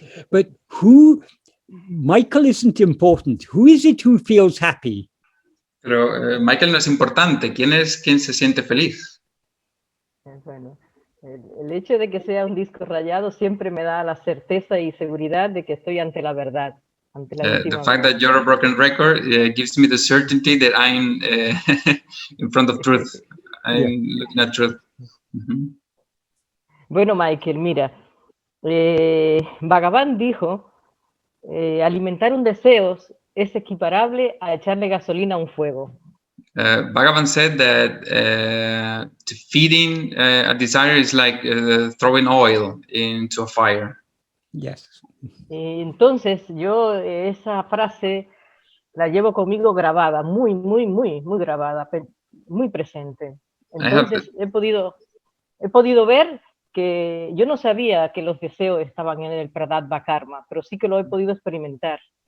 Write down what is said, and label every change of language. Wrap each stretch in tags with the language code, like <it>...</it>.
<en>But Michael isn't important. Who is it who feels happy?</en> <es>Pero Michael no es importante. ¿Quién es quien se siente feliz? Bueno, el hecho de que sea un disco rayado siempre me da la certeza y seguridad de que estoy ante la verdad. Ante la</es> <en>The fact that you're a broken record gives me the certainty that I'm in front of truth. I'm looking at truth.</en> <es>Bueno, Michael, mira, Bhagavan dijo, alimentar un deseo es equiparable a echarle gasolina a un fuego.</es> <en>Bhagavan said that feeding a desire is like throwing oil into a fire. Yes.</en> <es>Entonces, yo esa frase la llevo conmigo grabada, muy grabada, muy presente. Entonces, he podido ver que yo no sabía que los deseos estaban en el pradabha karma, pero sí que lo he podido experimentar.</es>